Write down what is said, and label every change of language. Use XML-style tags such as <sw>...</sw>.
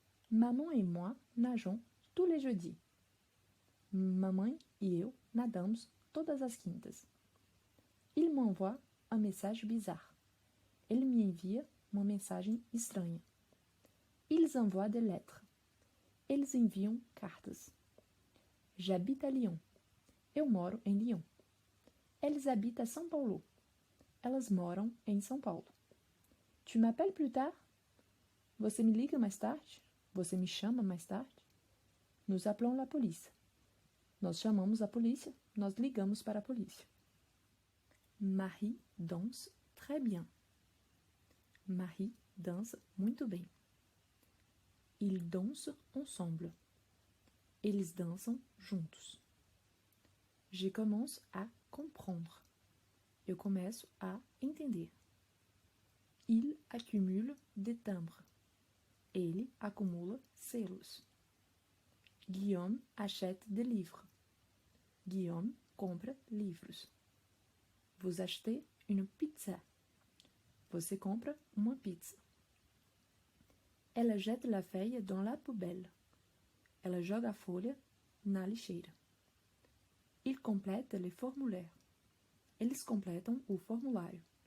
<fr>Maman et moi nageons tous les jeudis.</fr> <pt>Mamãe e eu nadamos todas as quintas.</pt> <fr>Il m'envoie un message bizarre.</fr> <pt>Ele me envia uma mensagem estranha.</pt> <fr>Ils envoient des lettres.</fr> <pt>Eles enviam cartas.</pt> <fr>J'habite à Lyon.</fr> <pt>Eu moro em Lyon.</pt> <fr>Elles habitent à São Paulo.</fr> <pt>Elas moram em São Paulo.</pt> <fr>Tu m'appelles plus tard?</fr> <pt>Você me liga mais tarde? Você me chama mais tarde?</pt> <fr>Nous appelons la police.</fr> <pt>Nós chamamos a polícia, nós ligamos para a polícia.</pt> <fr>Marie danse très bien.</fr> <pt>Marie dança muito bem.</pt> <fr>Ils dansent ensemble.</fr> <pt>Eles dançam juntos.</pt> <fr>Je commence à comprendre.</fr> <pt>Eu começo a entender.</pt> <fr>Il accumule des timbres.</fr> <pt>Ele acumula selos.</pt> <fr>Guillaume achète des livres.</fr> <pt>Guillaume compra livros.</pt> <fr>Vous achetez une pizza.</fr> <pt>Você compra uma pizza.</pt> <fr>Ela jette la feuille dans la poubelle.</fr> <pt>Ela joga a folha na lixeira.</pt> <fr>Il complète les formulaires.</fr> <pt>Eles completam o formulário.</pt>